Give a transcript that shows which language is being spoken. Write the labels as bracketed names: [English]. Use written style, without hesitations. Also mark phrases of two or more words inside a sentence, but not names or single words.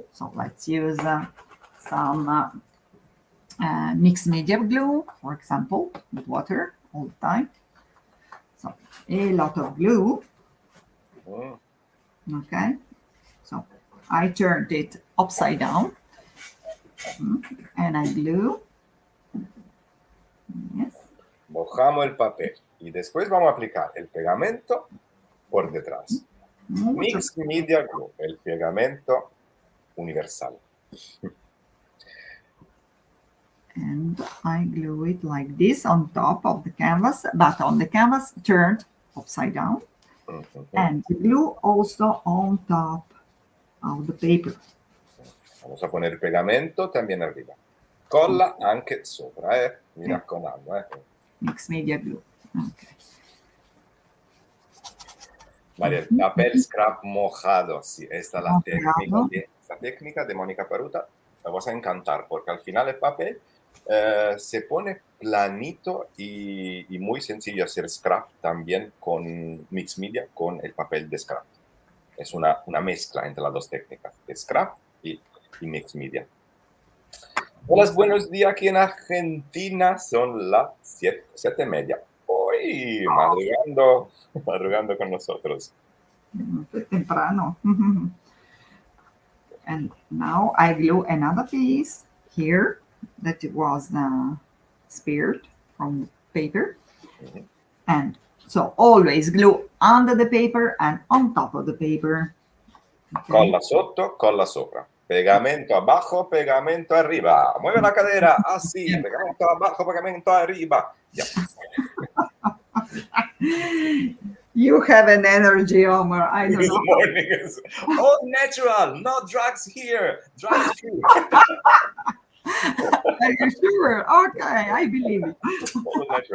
[English] So let's use some mixed media glue, for example, with water all the time. So a lot of glue. Okay. So I turned it upside down and I glue. Yes. [Spanish] Mojamos el papel y después vamos a aplicar el pegamento por detrás. Mixed Media Glue, el pegamento universal. [English] And I glue it like this on top of the canvas, but on the canvas turned upside down. And the glue also on top of the paper. [Spanish] Vamos a poner pegamento también arriba. [Italian] Colla anche sopra, mi raccomando. [English] Mixed media glue. Okay. [Spanish] María, el papel scrap mojado, sí, esta es la técnica de Mónica Paruta. La vas a encantar porque al final el papel se pone planito y muy sencillo hacer scrap también con [English] mixed media, [Spanish] con el papel de scrap. Es una mezcla entre las dos técnicas, de scrap y [English] mixed media. [Spanish] Hola, buenos días. Aquí en Argentina son las 7:30. Hoy madrugando, madrugando con nosotros. Muy temprano. [English] And now I glue another piece here that it was speared from the paper. Mhm. And so always glue under the paper and on top of the paper. Okay. [Italian] Colla sotto, colla sopra. [Spanish] Pegamento abajo, pegamento arriba. Mueve la cadera, así. [English] Yeah. [Spanish] Pegamento abajo, pegamento arriba. [English] Yeah. You have an energy, Omar. I don't This know. morning is all natural, no drugs here. Drugs free. Are you sure? Okay, I believe it. All natural.